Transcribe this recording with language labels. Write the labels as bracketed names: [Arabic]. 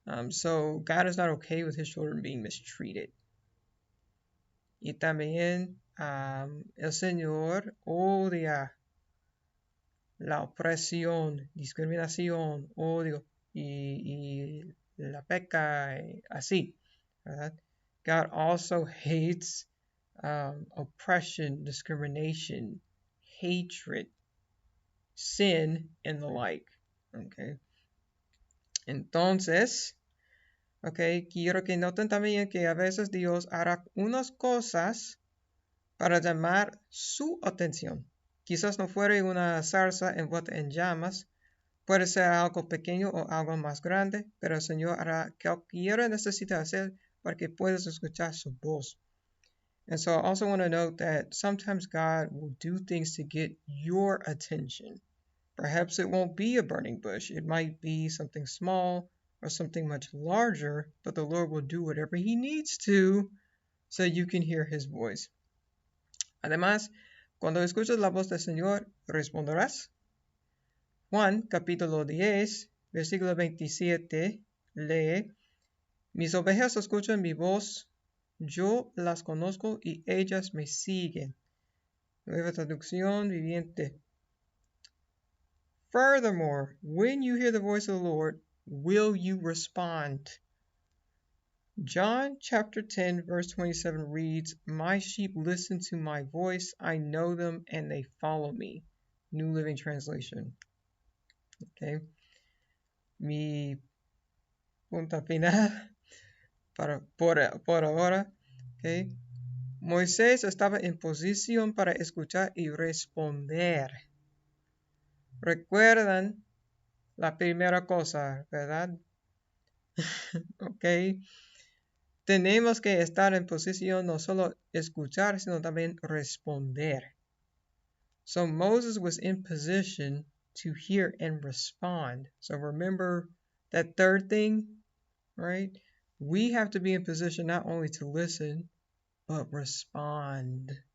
[English] So God is not okay with his children being mistreated. [Spanish] Y también el Señor odia la opresión, discriminación, odio y la peca, así, ¿verdad? [English] God also hates oppression, discrimination, hatred, sin, and the like. Okay. [Spanish] Entonces, okay, quiero que noten también que a veces Dios hará unas cosas para llamar su atención. Quizás no fuera una zarza envuelta en llamas, puede ser algo pequeño o algo más grande, pero el Señor hará cualquiera necesita hacer para que puedas escuchar su voz. [English] And so I also want to note that sometimes God will do things to get your attention. Perhaps it won't be a burning bush. It might be something small or something much larger, but the Lord will do whatever he needs to so you can hear his voice. [Spanish] Además, cuando escuchas la voz del Señor, responderás. Juan capítulo 10, versículo 27, lee, mis ovejas escuchan mi voz, yo las conozco y ellas me siguen. Nueva traducción viviente. [English] Furthermore, when you hear the voice of the Lord, will you respond? John chapter 10 verse 27 reads, my sheep listen to my voice, I know them and they follow me. New Living Translation. Okay. [Spanish] Mi punto final por ahora. Okay. Moisés estaba en posición para escuchar y responder. Recuerdan la primera cosa, ¿verdad? Ok. Tenemos que estar en posición no solo escuchar, sino también responder. [English] So Moses was in position to hear and respond. So remember that third thing, right? We have to be in position not only to listen, but respond.